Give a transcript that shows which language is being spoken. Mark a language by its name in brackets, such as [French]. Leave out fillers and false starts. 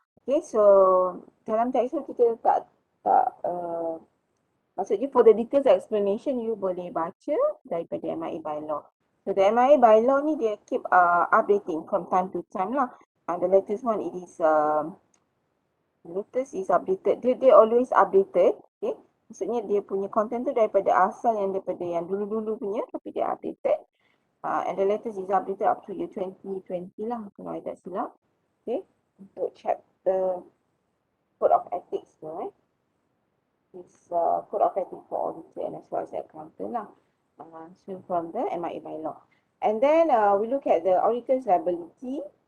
[Malay] Okay, so dalam teks tu kita tak maksudnya [English] for the details explanation you [Malay] boleh baca daripada MIA bylaw. [English] So the MIA bylaw ni dia keep updating from time to time lah. The latest one it is latest is updated. Dia always updated. Okay. [Malay] Maksudnya dia punya content tu daripada asal yang daripada yang dulu-dulu punya, tapi dia updated. [English] And the latest is updated up to year 2020 lah, [Malay] kalau I tak silap. [English] Okay. Untuk chapter code of ethics tu is code of ethics for auditor and as well as the accountant lah. So from the MIA bylaw. And then we look at the auditor's liability.